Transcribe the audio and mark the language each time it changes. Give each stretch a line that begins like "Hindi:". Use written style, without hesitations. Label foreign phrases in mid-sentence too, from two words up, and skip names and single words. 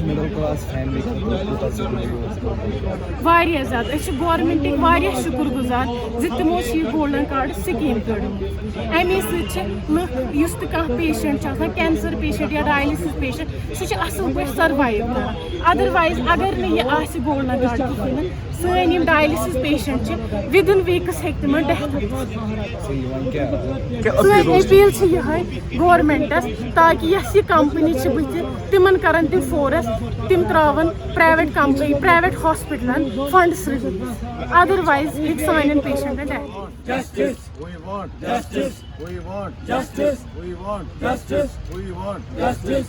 Kashmiri: واریاہ زیادٕ أسۍ چھِ گورمنٹٕکۍ واریاہ شُکر گُزار زِ تِمو چھِ یہِ گولڈن کارڈ سکیٖم کٔڑمٕژ امی سۭتۍ چھِ لُکھ یُس تہِ کانٛہہ پیشنٹ چھُ آسان
English: cancer patient
Kashmiri: یا
English: dialysis patient
Kashmiri: سُہ چھُ اصل پٲٹھۍ سروایو کران ادروایز اگر نہٕ یہِ آسہِ گولڈن کارڈ کِہیٖنۍ نہٕ سٲنۍ یِم
English: dialysis patient
Kashmiri: چھِ
English: within weeks
Kashmiri: ہیٚکہِ تِمن ڈیتھ سٲنۍ اپیل چھِ یِہے گورمنٹس تاکہِ یۄس یہِ کمپنی چھِ بٕتھِ تِمن کرن تِم فورس تِم تراون
English: private company private
Kashmiri: ہاسپٹلن
English: funds release
Kashmiri: ادروایز ہیٚکہِ سانٮ۪ن پیشنٹن ڈیتھ
English: Justice. We want Justice. We want Justice. We want Justice. We want Justice.